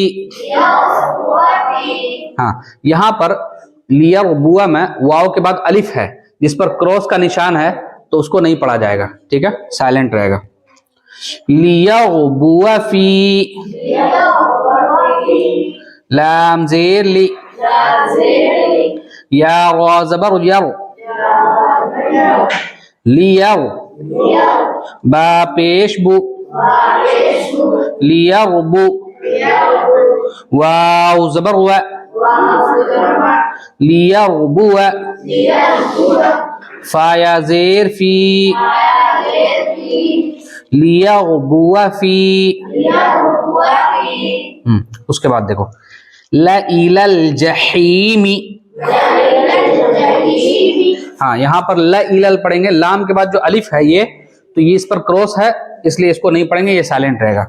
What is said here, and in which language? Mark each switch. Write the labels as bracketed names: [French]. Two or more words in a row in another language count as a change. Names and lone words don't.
[Urdu] ہاں یہاں پر لیربو میں واو کے بعد الف ہے جس پر کروس کا نشان ہے, تو اس کو نہیں پڑھا جائے گا. ٹھیک ہے, سائلنٹ رہے گا. لیربو فی, لام زیر لی, یا را زبر یر, لیر, با پیش بو, لیربو, واو زبر و, لیربو, فا یا زیر فی, لیربو فی. اس کے بعد دیکھو [Arabic] لإلی الجحیم, [Urdu] ہاں یہاں پر لإلی پڑھیں گے, لام کے بعد جو الف ہے یہ, تو یہ اس پر کروس ہے, اس لیے اس کو نہیں پڑھیں گے, یہ سائلنٹ رہے گا.